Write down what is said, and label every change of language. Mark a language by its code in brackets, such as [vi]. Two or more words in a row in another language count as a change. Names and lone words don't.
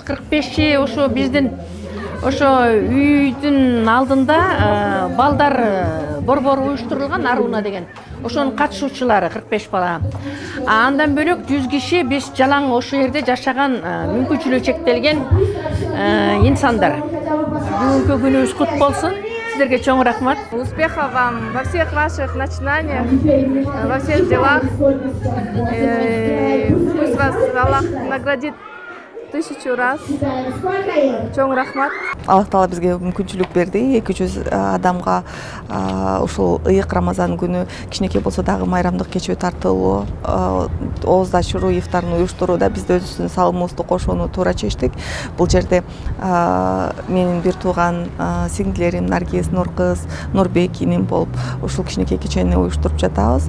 [ky] 45 ошо биздин үйдүн алдында балдар борбору уюштурулган, Аруна деген. Ошонун катышуучулары 45 бала. Андан бөлөк 100 киши биз жалаң ошо жерде жашаган мүмкүнчүлүгү чектелген инсандар. Бүгүнкү күнүбүз кут болсун. Сіздерге чоң рахмат. [ru] Успехов вам во всех ваших начинаниях, во всех делах. Пусть вас Аллах наградит 1000 раз. [ky] Чоң рахмат. Аллах Таала бизге мүмкүнчүлүк берди. 200 адамга ушул ыйык Рамазан күнү кичинекей болсо дагы майрамдык кечүү тартылуу, ооз ачыруу, ифтарын уюштурууда биз өзүбүздүн салымыбызды кошууну туура чечтик. Бул жерде менин бир тууган сиңдилерим Наргиз, Нуркыз, Нурбек иним болуп ушул кичинекей кечени уюштуруп жатабыз.